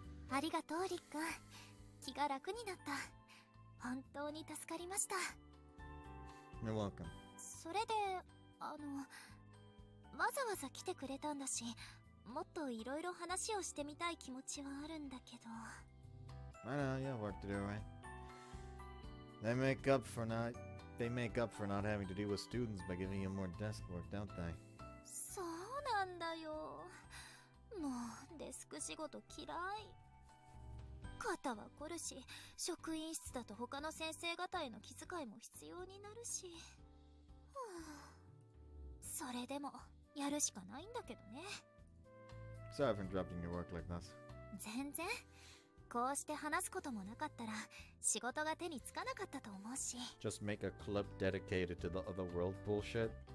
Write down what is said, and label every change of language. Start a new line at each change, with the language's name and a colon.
Japanese: ありがとうりっくん、気が楽になった。本当に助かりました。
English: You're welcome.
Japanese: それでわざわざ来てくれたんだし、もっといろいろ話をしてみたい気持ちはあるんだけど。
English: I know, you have work to do, right? They make up for not having to deal with students by giving you more desk work, don't they?
Japanese: そうなんだよ。もうデスク仕事嫌い。肩は凝るし、職員室だと他の先生方への気遣いも必要になるし、それでもやるしかないんだけどね。
English: Sorry for interrupting your work like this.
Japanese: 全然。こうして話すこともなかったら仕事が手につかなかったと思うし。
English: Just make a club dedicated to the other world bullshit.